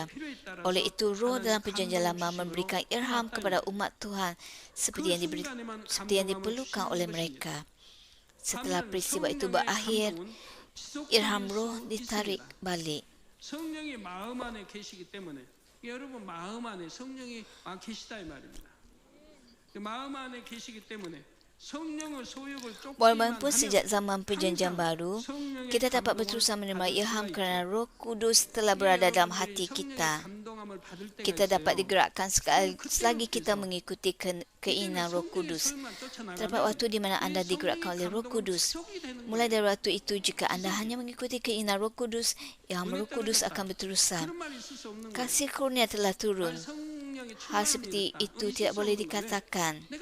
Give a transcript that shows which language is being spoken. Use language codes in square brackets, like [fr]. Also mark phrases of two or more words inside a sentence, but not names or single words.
[ms] Oleh itu, Roh dalam perjanjian lama memberikan ilham kepada umat Tuhan seperti yang diperlukan oleh mereka. Setelah peristiwa itu berakhir, ilham Roh ditarik balik. [ko] 여러분 마음 안에 성령이 계시다 이 말입니다. 마음 안에 계시기 때문에 성령의 소욕을 [ms] Walaupun [ko] 쫓기만 [ms] sejak [ko] 하면 [ms] zaman perjanjian baru, [ko] 성령의 [ms] kita dapat [ko] 감동을 [ms] berterusan menerima [ko] 받을 [ms] ilham [ko] 수가 [ms] kerana [ko] 있죠. [ms] Roh Kudus telah berada dalam hati [ko] 성령의 [ms] kita. [ko] 감동함을 받을 때가 [ms] Kita dapat [ko] 있어요. [ms] digerakkan selagi kita mengikuti keinginan Roh Kudus. Terdapat waktu di mana anda digerakkan oleh Roh Kudus. Mulai dari waktu itu, jika anda hanya mengikuti keinginan Roh Kudus, ilham Roh Kudus akan berterusan. Kasih kurnia telah turun. Hal seperti itu tidak boleh dikatakan.